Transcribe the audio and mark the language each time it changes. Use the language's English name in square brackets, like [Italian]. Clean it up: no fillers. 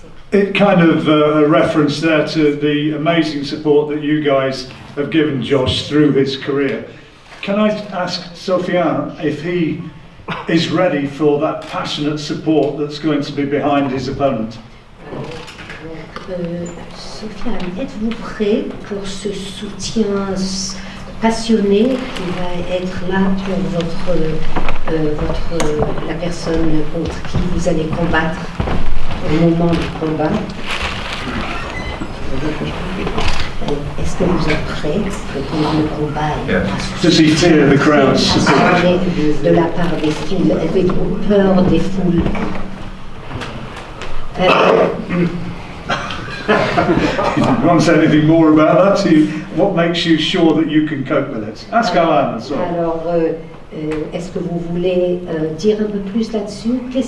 [English] It kind of a reference there to the amazing support that you guys have given Josh through his career. Can I ask Sofiane if he is ready for that passionate support that's going to be behind his opponent? [French] Sofiane, êtes-vous prêt pour ce soutien passionné qui va être là pour la personne contre qui vous allez combattre au moment du combat? Est-ce que vous êtes prêt pendant le combat? [English] Does he fear the crowd's support? [French] De la part des foules, avez-vous peur des foules? [English] You didn't want to say anything more about that. What makes you sure that you can cope with it? Ask Alan as well. [French] Alors, est-ce que vous voulez dire un peu plus là-dessus?